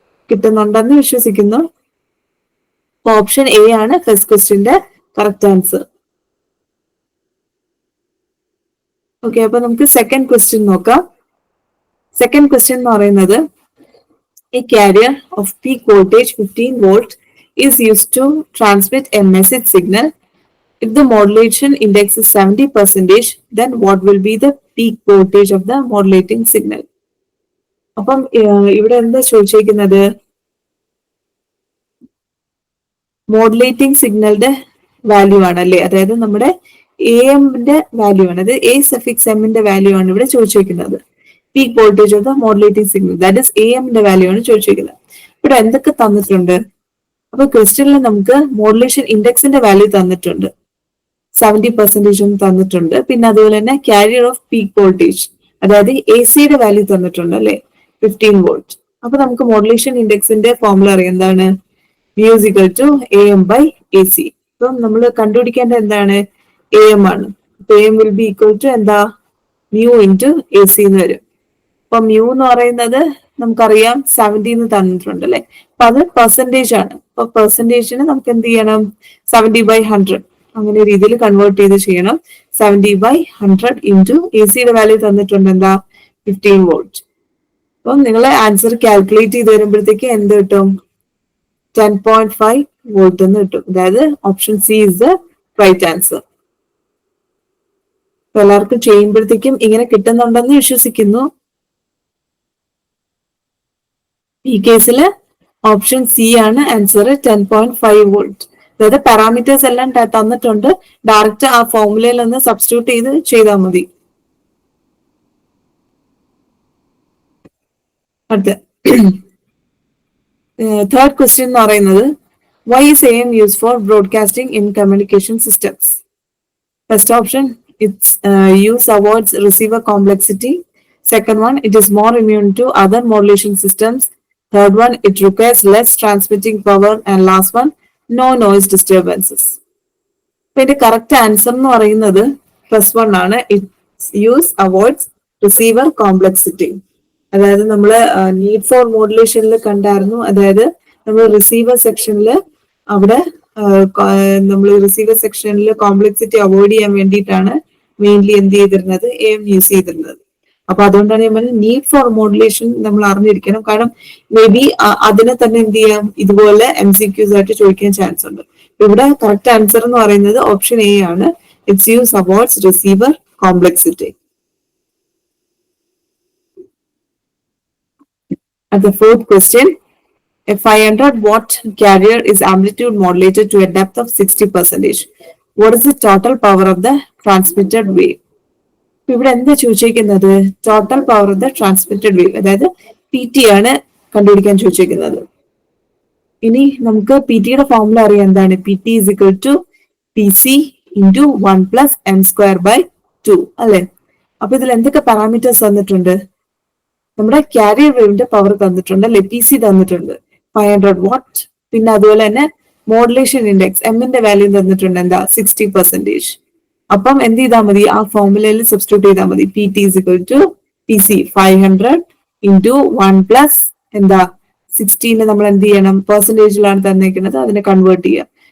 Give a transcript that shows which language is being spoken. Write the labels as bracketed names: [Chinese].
[Malayalam] കിട്ടുന്നുണ്ടെന്ന് വിശ്വസിക്കുന്നു. Option A ആണ് first ക്വസ്റ്റ്യന്റെ correct answer. Okay, അപ്പൊ നമുക്ക് സെക്കൻഡ് ക്വസ്റ്റ്യൻ നോക്കാം. സെക്കൻഡ് ക്വസ്റ്റ്യൻ എന്ന് പറയുന്നത് [English] A carrier of peak voltage 15 volt is used to transmit a message signal. If the modulation index is 70%, then what will be the peak voltage of the modulating signal? [Malayalam] അപ്പം ഇവിടെ എന്താ ചോദിച്ചിരിക്കുന്നത്? Modulating സിഗ്നലിന്റെ value ആണ് അല്ലേ? അതായത് നമ്മുടെ എമ്മിന്റെ വാല്യൂ ആണ്, അത് എ സഫിക്സ് എമ്മിന്റെ വാല്യൂ ആണ് ഇവിടെ ചോദിച്ചിരിക്കുന്നത്. [English] peak voltage of the modulating signal, that is [Malayalam] എമ്മിന്റെ വാല്യൂ ആണ് ചോദിച്ചിരിക്കുന്നത്. ഇവിടെ എന്തൊക്കെ തന്നിട്ടുണ്ട്? അപ്പൊ ക്വസ്റ്റ്യനിൽ നമുക്ക് മോഡുലേഷൻ ഇൻഡെക്സിന്റെ വാല്യൂ തന്നിട്ടുണ്ട്, 70% തന്നിട്ടുണ്ട്. പിന്നെ അതുപോലെ തന്നെ കാരിയർ ഓഫ് പീക്ക് വോൾട്ടേജ്, അതായത് എ സിയുടെ വാല്യൂ തന്നിട്ടുണ്ട് അല്ലെ, 15 വോൾട്ട്. അപ്പൊ നമുക്ക് മോഡുലേഷൻ ഇൻഡെക്സിന്റെ ഫോർമുല അറിയാം. എന്താണ്? [English] mu is equal to AM by AC. [Malayalam] അപ്പം നമ്മൾ കണ്ടുപിടിക്കേണ്ട എന്താണ്? AM ആണ്. [English] അപ്പൊ AM will be equal to എന്താ? mu into AC [Malayalam] എന്ന് വരും. അപ്പൊ mu എന്ന് പറയുന്നത് നമുക്കറിയാം 70 എന്ന് തന്നിട്ടുണ്ട് അല്ലെ. അപ്പൊ അത് പെർസെന്റേജ് ആണ്. അപ്പൊ പെർസെന്റേജിന് നമുക്ക് എന്ത് ചെയ്യണം? 70 by 100 അങ്ങനെ രീതിയിൽ കൺവേർട്ട് ചെയ്ത് ചെയ്യണം. 70 by 100 into AC യുടെ വാല്യൂ തന്നിട്ടുണ്ട് എന്താ? 15 വോൾട്ട്. അപ്പൊ നിങ്ങൾ ആൻസർ കാൽക്കുലേറ്റ് ചെയ്ത് വരുമ്പോഴത്തേക്ക് എന്ത് കിട്ടും? 10.5 വോൾട്ട് എന്ന് കിട്ടും. [English] അതായത് option C is the right answer. [Malayalam] എല്ലാവർക്കും ചെയ്യുമ്പോഴത്തേക്കും ഇങ്ങനെ കിട്ടുന്നുണ്ടെന്ന് വിശ്വസിക്കുന്നു. ഈ കേസിൽ ഓപ്ഷൻ സി ആണ് ആൻസർ, 10.5 വോൾട്ട്. അതായത് പാരാമീറ്റേഴ്സ് എല്ലാം തന്നിട്ടുണ്ട്, ഡയറക്റ്റ് ആ ഫോർമുലയിൽ നിന്ന് സബ്സ്റ്റിറ്റ്യൂട്ട് ചെയ്ത് ചെയ്താൽ മതി. അടുത്ത തേർഡ് ക്വസ്റ്റ്യൻ എന്ന് പറയുന്നത് [English] why is AM used for broadcasting in communication systems? First option, its use avoids receiver complexity. Second one, it is more immune to other modulation systems. Third one, it requires less transmitting power. And last one, no noise disturbances. [Malayalam] അപ്പൊ ഇതിന്റെ correct answer എന്ന് പറയുന്നത് first one ആണ്, [English] Its use avoids receiver complexity. [Malayalam] അതായത് നമ്മൾ need for മോഡുലേഷനിൽ കണ്ടായിരുന്നു. അതായത് നമ്മൾ റിസീവർ സെക്ഷനിൽ അവിടെ നമ്മൾ റിസീവർ സെക്ഷനിൽ കോംപ്ലക്സിറ്റി അവോയ്ഡ് ചെയ്യാൻ വേണ്ടിയിട്ടാണ് മെയിൻലി എന്ത് ചെയ്തിരുന്നത് എം യൂസ് ചെയ്തിരുന്നത്. അപ്പൊ അതുകൊണ്ടാണ് ഞാൻ പറഞ്ഞത് നീഡ് ഫോർ മോഡുലേഷൻ നമ്മൾ അറിഞ്ഞിരിക്കണം. കാരണം മേ ബി അതിനെ തന്നെ എന്ത് ചെയ്യാം ഇതുപോലെ MCQs ആയിട്ട് ചോദിക്കാൻ ചാൻസ് ഉണ്ട്. ഇവിടെ കറക്റ്റ് ആൻസർ എന്ന് പറയുന്നത് ഓപ്ഷൻ എ ആണ്. [English] Its use awards receiver complexity. At the fourth question, a 500-watt carrier is amplitude modulated to a depth of 60%. What is the total power of the transmitted wave? [Malayalam] ഇവിടെ എന്താ ചോദിച്ചിരിക്കുന്നത്? [English] total power of the transmitted wave, [Malayalam] അതായത് PT ആണ് കണ്ടുപിടിക്കാൻ ചോദിച്ചിരിക്കുന്നത്. ഇനി നമുക്ക് PTയുടെ formula അറിയാം. എന്താണ്? [English] PT is equal to PC into 1 plus m square by 2 [Malayalam] അല്ലെ? അപ്പൊ ഇതിൽ എന്തൊക്കെ പാരാമീറ്റേഴ്സ് തന്നിട്ടുണ്ട്? നമ്മുടെ ക്യാരിയർ വേവിന്റെ പവർ തന്നിട്ടുണ്ട് അല്ലെ? PC തന്നിട്ടുണ്ട് 500 വാട്ട്. പിന്നെ അതുപോലെ തന്നെ മോഡുലേഷൻ ഇൻഡെക്സ് എമ്മിന്റെ വാല്യൂ തന്നിട്ടുണ്ട് എന്താ? 60%. അപ്പം എന്ത് ചെയ്താൽ മതി? ആ ഫോർമുലയിൽ സബ്സ്റ്റിറ്റ്യൂട്ട് ചെയ്താൽ മതി. [English] PT is equal to PC 500 into 1 plus [Malayalam] എന്താ 16 നമ്മൾ എന്ത് ചെയ്യണം? പെർസെന്റേജിലാണ് തന്നിരിക്കുന്നത്, അതിനെ കൺവേർട്ട് ചെയ്യുക.